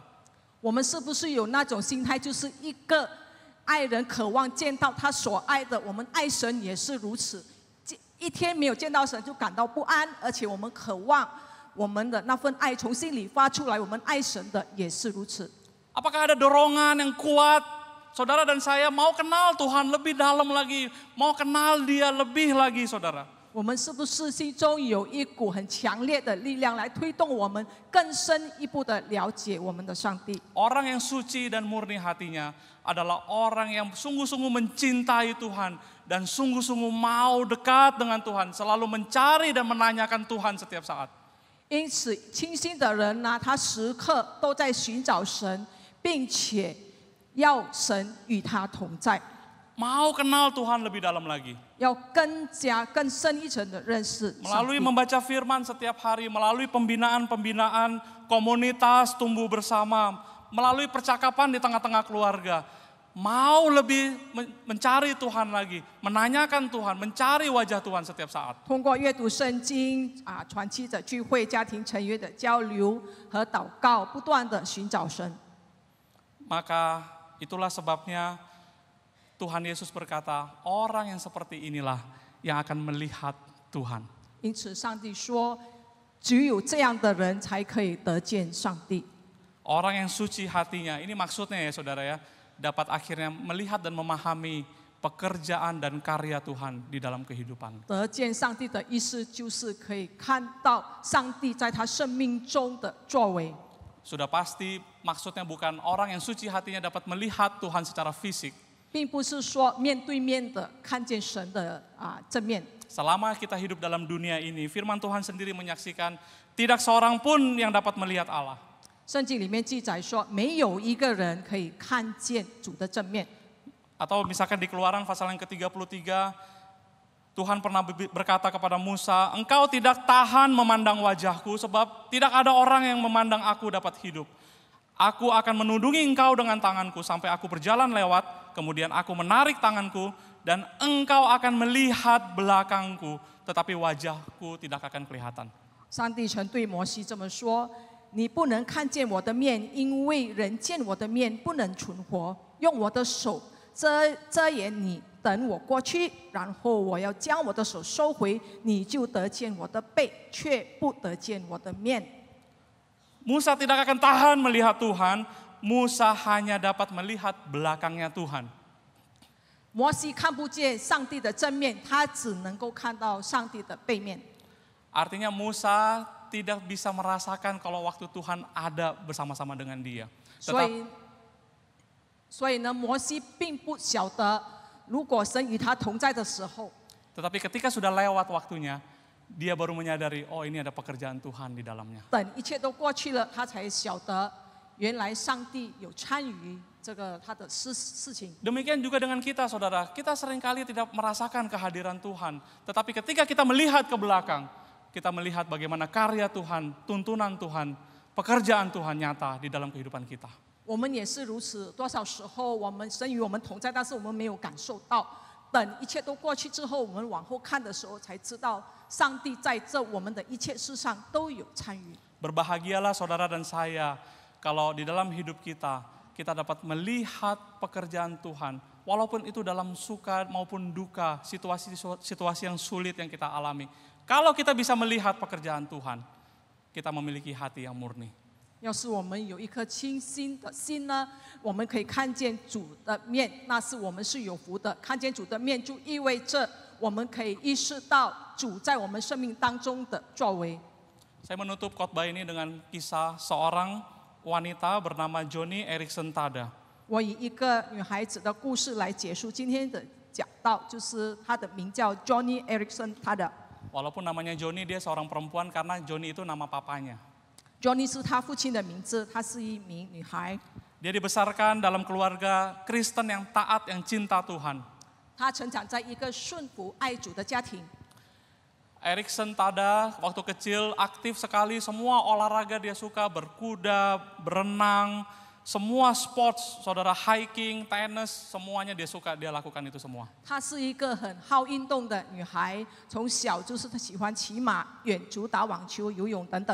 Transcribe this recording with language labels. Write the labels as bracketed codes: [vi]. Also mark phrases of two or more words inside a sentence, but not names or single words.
[zh] 我们是不是有那种心态，就是一个爱人渴望见到他所爱的，我们爱神也是如此。一天没有见到神就感到不安，而且我们渴望我们的那份爱从心里发出来，我们爱神的也是如此。 [id] Apakah ada dorongan yang kuat? Saudara dan saya mau kenal Tuhan lebih dalam lagi, mau kenal Dia lebih lagi, saudara. [zh] 我们是不是心中有一股很强烈的力量来推动我们更深一步的了解我们的上帝？ [id] Orang yang suci dan murni hatinya adalah orang yang sungguh-sungguh mencintai Tuhan dan sungguh-sungguh mau dekat dengan Tuhan, selalu mencari dan menanyakan Tuhan setiap saat. [zh] 因此，清心的人呢，他时刻都在寻找神，并且要神与他同在。 [id] mau kenal Tuhan lebih dalam lagi. [zh] 要更深一层的认识上 [id] Melalui [zh] 帝。 [id] membaca firman setiap hari, melalui pembinaan-pembinaan, komunitas tumbuh bersama, melalui percakapan di tengah-tengah keluarga. Mau lebih mencari Tuhan lagi, menanyakan Tuhan, mencari wajah Tuhan setiap saat. [zh] 通过阅读圣经团契的聚会、家庭成员的交流和祷告，不断的寻找神。 [id] Maka itulah sebabnya Tuhan Yesus berkata, orang yang seperti inilah yang akan melihat Tuhan. [zh] 因此，上帝说，只有这样的人才可以得见上帝。 [id] Orang yang suci hatinya, ini maksudnya ya saudara ya, dapat akhirnya melihat dan memahami pekerjaan dan karya Tuhan di dalam kehidupan. [zh] 得见上帝的意思，就是可以看到上帝在他生命中的作为。 [id] Sudah pasti maksudnya bukan orang yang suci hatinya dapat melihat Tuhan secara fisik. [zh] 并不是说面对面的看见神的正面。 [id] Selama kita hidup dalam dunia ini, firman Tuhan sendiri menyaksikan tidak seorang pun yang dapat melihat Allah. [zh] 圣经里面记载说，没有一个人可以看见主的正面。 [id] Atau misalkan di Keluaran pasal yang ke-33, Tuhan pernah berkata kepada Musa, engkau tidak tahan memandang wajahku sebab tidak ada orang yang memandang aku dapat hidup. Aku akan menudungi engkau dengan tanganku sampai aku berjalan lewat, kemudian aku menarik tanganku dan engkau akan melihat belakangku, tetapi wajahku tidak akan kelihatan. [zh] 上帝曾对摩西这么说：“你不能看见我的面，因为人见我的面不能存活。用我的手遮掩你，等我过去，然后我要将我的手收回，你就得见我的背，却不得见我的面。” [id] Musa tidak akan tahan melihat Tuhan, Musa hanya dapat melihat belakangnya Tuhan. [zh] 摩西看不见上帝的正面，他只能够看到上帝的背面。 [id] Artinya Musa tidak bisa merasakan kalau waktu Tuhan ada bersama-sama dengan dia. [zh] 所以呢，摩西并不晓得，如果神与他同在的时候， [id] Tetapi ketika sudah lewat waktunya, dia baru menyadari, oh ini ada pekerjaan Tuhan di dalamnya. [zh] 等一切都过去了，他才晓得，原来上帝有参与这个他的事情。 [id] Demikian juga dengan kita saudara, kita seringkali tidak merasakan kehadiran Tuhan. Tetapi ketika kita melihat ke belakang, kita melihat bagaimana karya Tuhan, tuntunan Tuhan, pekerjaan Tuhan nyata di dalam kehidupan kita. [zh] 我们也是如此，多少时候我们神与我们同在，但是我们没有感受到。等一切都过去之后，我们往后看的时候，才知道上帝在这我们的一切事上都有参与。 [id] Berbahagialah saudara dan saya kalau di dalam hidup kita, kita dapat melihat pekerjaan Tuhan. Walaupun itu dalam suka maupun duka, situasi yang sulit yang kita alami. Kalau kita bisa melihat pekerjaan Tuhan, kita memiliki hati yang murni. [zh] 要是我们有一颗清新的心呢，我们可以看见主的面，那是我们是有福的。看见主的面，就意味着我们可以意识到主在我们生命当中的作为。 [id] Saya menutup khotbah ini dengan kisah seorang wanita bernama Joni Eareckson Tada. [zh] 我以一个女孩子的故事来结束今天的讲道，就是她的名叫 Joni Eareckson Tada。 [id] Walaupun namanya Joni, dia seorang perempuan karena Joni itu nama papanya. [zh] Joni 是她父亲的名字，她是一名女孩。 [id] Dia dibesarkan dalam keluarga Kristen yang taat, yang cinta Tuhan. [zh] 她成长在一个顺服爱主的家庭。 [id] Eareckson Tada waktu kecil aktif sekali, semua olahraga dia suka, berkuda, berenang, semua sports, saudara hiking, tenis, semuanya dia suka, dia lakukan itu semua. [zh] 她是一个很好运动的女孩，从小就是她喜欢骑马、远足、打网球、游泳等等。